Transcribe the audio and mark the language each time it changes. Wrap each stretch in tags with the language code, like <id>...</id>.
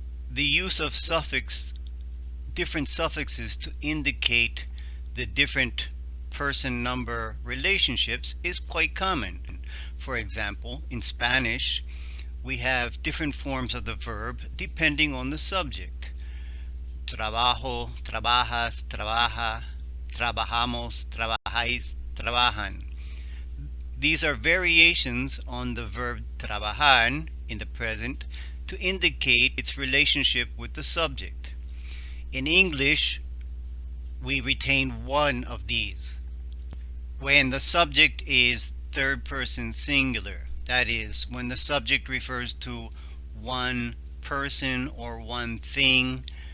<en>The use of different suffixes to indicate the different person number relationships is quite common. For example, in Spanish, we have different forms of the verb depending on the subject.</en> <es>Trabajo, trabajas, trabaja, trabajamos, trabajáis, trabajan.</es> <en>These are variations on the verb trabajar in the present to indicate its relationship with the subject. In English, we retain one of these. When the subject is third person singular, that is, when the subject refers to one person or one thing,</en>